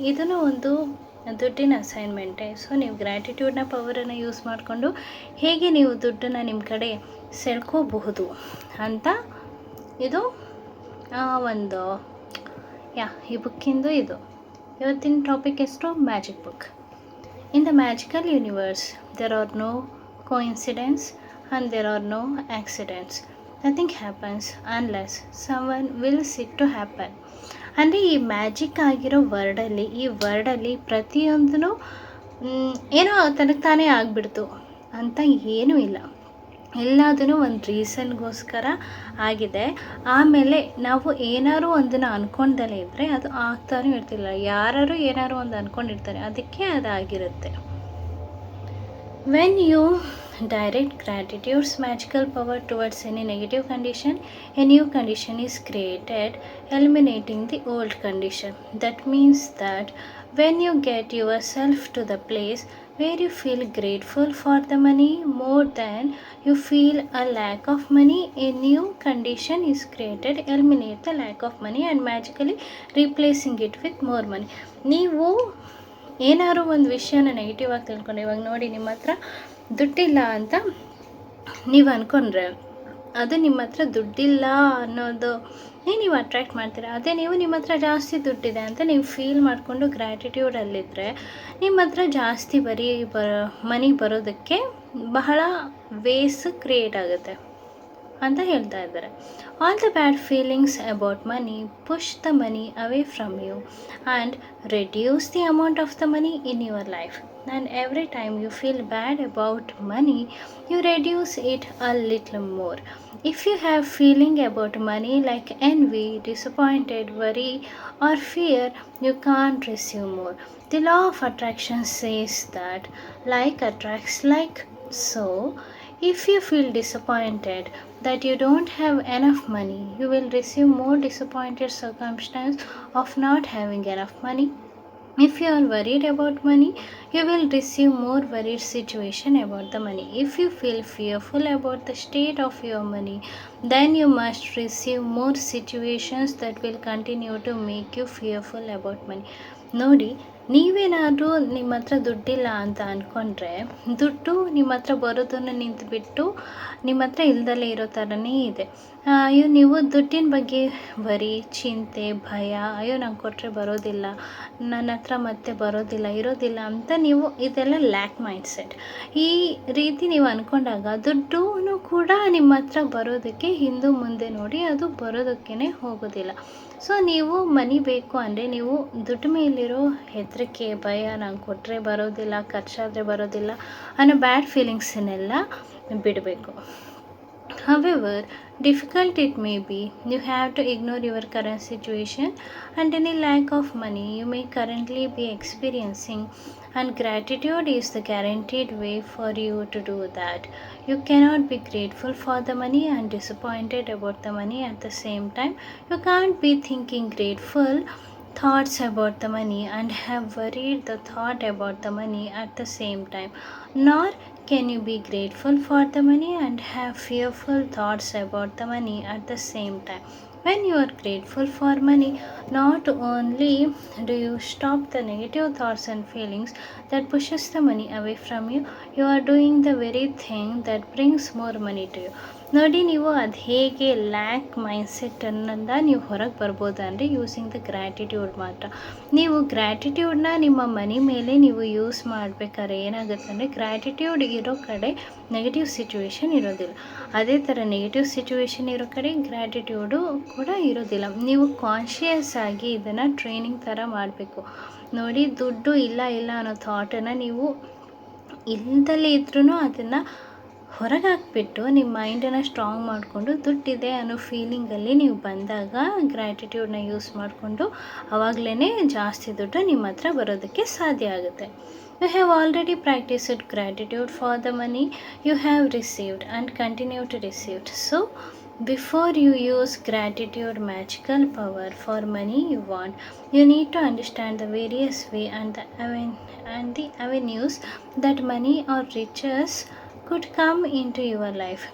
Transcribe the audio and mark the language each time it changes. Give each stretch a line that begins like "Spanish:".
Kannada: ಇದನ್ನು ಒಂದು ದುಡ್ಡಿನ ಅಸೈನ್ಮೆಂಟೇ. ಸೊ ನೀವು ಗ್ರ್ಯಾಟಿಟ್ಯೂಡ್ನ ಪವರನ್ನು ಯೂಸ್ ಮಾಡಿಕೊಂಡು ಹೇಗೆ ನೀವು ದುಡ್ಡನ್ನು ನಿಮ್ಮ ಕಡೆ ಸೆಳ್ಕೋಬಹುದು ಅಂತ ಇದು ಒಂದು ಈ ಬುಕ್ಕಿಂದು ಇದು ಇವತ್ತಿನ ಟಾಪಿಕ್ ಎಷ್ಟು magic book.
English: In the magical universe there are no coincidence and there are no accidents. Nothing happens unless someone wills it to happen.
Kannada: ಅಂದರೆ ಈ ಮ್ಯಾಜಿಕ್ ಆಗಿರೋ ವರ್ಡಲ್ಲಿ ಪ್ರತಿಯೊಂದೂ ಏನೋ ತನಗೆ ತಾನೇ ಆಗಿಬಿಡ್ತು ಅಂತ ಏನೂ ಇಲ್ಲ. ಎಲ್ಲದೂ ಒಂದು ರೀಸನ್ಗೋಸ್ಕರ ಆಗಿದೆ. ಆಮೇಲೆ ನಾವು ಏನಾರು ಒಂದನ್ನು ಅಂದ್ಕೊಂಡಲೇ ಇದ್ದರೆ ಅದು ಆಗ್ತಾನೂ ಇರ್ತಿಲ್ಲ. ಯಾರು ಏನಾರು ಒಂದು ಅಂದ್ಕೊಂಡಿರ್ತಾರೆ, ಅದಕ್ಕೆ ಅದಾಗಿರುತ್ತೆ.
English: When you direct gratitude's magical power towards any negative condition, a new condition is created, eliminating the old condition. That means that when you get yourself to the place where you feel grateful for the money more than you feel a lack of money, a new condition is created, eliminate the lack of money and magically replacing it with more money.
Kannada: ನೀವು ಏನಾದ್ರು ಒಂದು ವಿಷಯನ negative ಆಗಿ ತಿಳ್ಕೊಂಡು, ಇವಾಗ ನೋಡಿ ನಿಮ್ಮ ಹತ್ರ ದುಡ್ಡಿಲ್ಲ ಅಂತ ನೀವು ಅಂದ್ಕೊಂಡ್ರೆ ಅದು ನಿಮ್ಮ ಹತ್ರ ದುಡ್ಡಿಲ್ಲ ಅನ್ನೋದು ನೀವು ಅಟ್ರ್ಯಾಕ್ಟ್ ಮಾಡ್ತೀರಾ. ಅದೇ ನೀವು ನಿಮ್ಮ ಹತ್ರ ಜಾಸ್ತಿ ದುಡ್ಡಿದೆ ಅಂತ ನೀವು ಫೀಲ್ ಮಾಡಿಕೊಂಡು ಗ್ರ್ಯಾಟಿಟ್ಯೂಡಲ್ಲಿದ್ದರೆ ನಿಮ್ಮ ಹತ್ರ ಜಾಸ್ತಿ ಮನಿ ಬರೋದಕ್ಕೆ ಬಹಳ ವೇಸ್ ಕ್ರಿಯೇಟ್ ಆಗುತ್ತೆ ಅಂತ ಹೇಳ್ತಾ ಇದ್ದಾರೆ.
English: All the bad feelings about money push the money away from you and reduce the amount of the money in your life. And every time you feel bad about money, you reduce it a little more. If you have feeling about money like envy, disappointed, worry or fear, you can't receive more. The law of attraction says that like attracts like. So if you feel disappointed that you don't have enough money, you will receive more disappointed circumstance of not having enough money. If you are worried about money, you will receive more worried situation about the money. If you feel fearful about the state of your money, then you must receive more situations that will continue to make you fearful about money.
Kannada: ನೋಡಿ, ನೀವೇನಾದರೂ ನಿಮ್ಮ ಹತ್ರ ದುಡ್ಡಿಲ್ಲ ಅಂತ ಅಂದ್ಕೊಂಡ್ರೆ ದುಡ್ಡು ನಿಮ್ಮ ಹತ್ರ ಬರೋದನ್ನು ನಿಂತುಬಿಟ್ಟು ನಿಮ್ಮ ಹತ್ರ ಇಲ್ದಲೇ ಇರೋ ಥರನೇ ಇದೆ. ನೀವು ದುಡ್ಡಿನ ಬಗ್ಗೆ ಬರೀ ಚಿಂತೆ, ಭಯ, ಅಯ್ಯೋ ನಂಗೆ ಕೊಟ್ಟರೆ ಬರೋದಿಲ್ಲ, ನನ್ನ ಹತ್ರ ಮತ್ತೆ ಇರೋದಿಲ್ಲ ಅಂತ ನೀವು ಇದೆಲ್ಲ ಲ್ಯಾಕ್ ಮೈಂಡ್ಸೆಟ್. ಈ ರೀತಿ ನೀವು ಅಂದ್ಕೊಂಡಾಗ ದುಡ್ಡು ಕೂಡ ನಿಮ್ಮ ಹತ್ರ ಬರೋದಕ್ಕೆ ಹಿಂದೆ ಮುಂದೆ ನೋಡಿ ಅದು ಬರೋದಕ್ಕೇ ಹೋಗೋದಿಲ್ಲ. ಸೊ ನೀವು ಮನಿ ಬೇಕು ಅಂದರೆ ನೀವು ದುಡ್ಡು ಮೇಲಿರೋ ಹೆದರಿಕೆ, ಭಯ, ನಂಗೆ ಕೊಟ್ಟರೆ ಬರೋದಿಲ್ಲ, ಖರ್ಚಾದರೆ ಬರೋದಿಲ್ಲ ಅನ್ನೋ ಬ್ಯಾಡ್ ಫೀಲಿಂಗ್ಸನ್ನೆಲ್ಲ ಬಿಡಬೇಕು.
English: However difficult it may be, you have to ignore your current situation and any lack of money you may currently be experiencing, and gratitude is the guaranteed way for you to do that. You cannot be grateful for the money and disappointed about the money at the same time. You can't be thinking grateful thoughts about the money and have worried the thought about the money at the same time, nor can you be grateful for the money and have fearful thoughts about the money at the same time. When you are grateful for money, not only do you stop the negative thoughts and feelings that pushes the money away from you, you are doing the very thing that brings more money to you.
Kannada: ನೋಡಿ, ನೀವು ಅದು ಹೇಗೆ lac mindset ಅನ್ನೋದ ನೀವು ಹೊರಗೆ ಬರ್ಬೋದು ಅಂದರೆ
English: using the gratitude
Kannada: ಮಾತ್ರ. ನೀವು ಗ್ರ್ಯಾಟಿಟ್ಯೂಡ್ನ ನಿಮ್ಮ ಮನಿ ಮೇಲೆ ನೀವು ಯೂಸ್ ಮಾಡಬೇಕಾದ್ರೆ ಏನಾಗುತ್ತೆ ಅಂದರೆ ಗ್ರ್ಯಾಟಿಟ್ಯೂಡ್ ಇರೋ ಕಡೆ ನೆಗೆಟಿವ್ ಸಿಚುವೇಶನ್ ಇರೋದಿಲ್ಲ. ಅದೇ ಥರ ನೆಗೆಟಿವ್ ಸಿಚುವೇಶನ್ ಇರೋ ಕಡೆ ಗ್ರ್ಯಾಟಿಟ್ಯೂಡು ಕೂಡ ಇರೋದಿಲ್ಲ. ನೀವು ಕಾನ್ಷಿಯಸ್ ಆಗಿ ಇದನ್ನು ಟ್ರೈನಿಂಗ್ ಥರ ಮಾಡಬೇಕು. ನೋಡಿ, ದುಡ್ಡು ಇಲ್ಲ ಅನ್ನೋ ಥಾಟನ್ನು ನೀವು ಇಲ್ದಲೇ ಇದ್ರೂ ಅದನ್ನು ಹೊರಗೆ ಹಾಕ್ಬಿಟ್ಟು ನಿಮ್ಮ ಮೈಂಡನ್ನು ಸ್ಟ್ರಾಂಗ್ ಮಾಡಿಕೊಂಡು ದುಡ್ಡಿದೆ ಅನ್ನೋ ಫೀಲಿಂಗಲ್ಲಿ ನೀವು ಬಂದಾಗ ಗ್ರ್ಯಾಟಿಟ್ಯೂಡ್ನ ಯೂಸ್ ಮಾಡಿಕೊಂಡು ಆವಾಗಲೇ ಜಾಸ್ತಿ ದುಡ್ಡು ನಿಮ್ಮ ಹತ್ರ ಬರೋದಕ್ಕೆ ಸಾಧ್ಯ ಆಗುತ್ತೆ.
English: You have already practiced gratitude for the money you have received and continue to receive. So Before you use gratitude magical power for money you want, you need to understand the various way and the avenues that money or riches could come into your life.